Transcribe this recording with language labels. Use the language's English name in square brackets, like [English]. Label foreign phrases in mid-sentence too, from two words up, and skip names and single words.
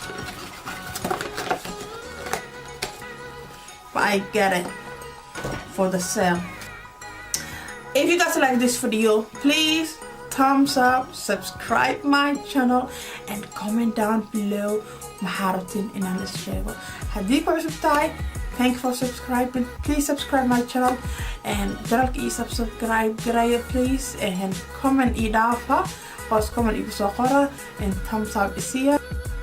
[English] But I get it for the sale. If you guys like this video, please thumbs up, subscribe my channel, and comment down below maharatin in the channel. [Somali] Haddii ku cusub tahay, [English] thank you for subscribing. Please subscribe my channel and [Somali] channelka ii subscribe garaya [English] please, and comment [Somali] ii dhaafa, hoos comment igu soo qora [English] and thumbs up isiya.